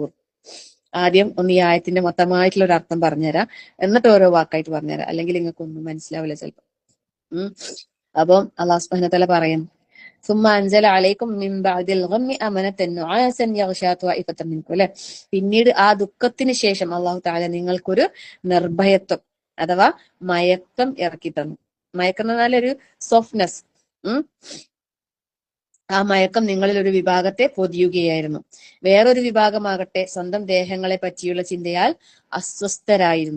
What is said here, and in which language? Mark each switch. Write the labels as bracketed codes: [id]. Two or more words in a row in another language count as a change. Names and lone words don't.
[ml] ആദ്യം ഒന്ന് ഈ ആയത്തിന്റെ മൊത്തമായിട്ടുള്ള ഒരു അർത്ഥം പറഞ്ഞുതരാം, എന്നിട്ട് ഓരോ വാക്കായിട്ട് പറഞ്ഞുതരാം, അല്ലെങ്കിൽ നിങ്ങൾക്കൊന്നും മനസ്സിലാവില്ല ചിലപ്പോൾ. അപ്പം [ar] الله سبحانه وتعالى [ml] പറയും, [ar] ثم أنزل عليكم من بعد الغم أمنة نعاسا يغشى طائفة منكم. [ml] അല്ലെ, പിന്നീട് ആ ദുഃഖത്തിന് ശേഷം [ar] الله تعالى [ml] നിങ്ങൾക്കൊരു നിർഭയത്വം അഥവാ മയക്കം ഇറക്കി തന്നു. മയക്കം എന്ന് പറഞ്ഞാൽ ഒരു സോഫ്റ്റ്നെസ്. ആ മയക്കം നിങ്ങളിൽ ഒരു വിഭാഗത്തെ പൊതിയുകയായിരുന്നു. വേറൊരു വിഭാഗമാകട്ടെ സ്വന്തം ദേഹങ്ങളെ പറ്റിയുള്ള ചിന്തയാൽ അസ്വസ്ഥരായിരുന്നു.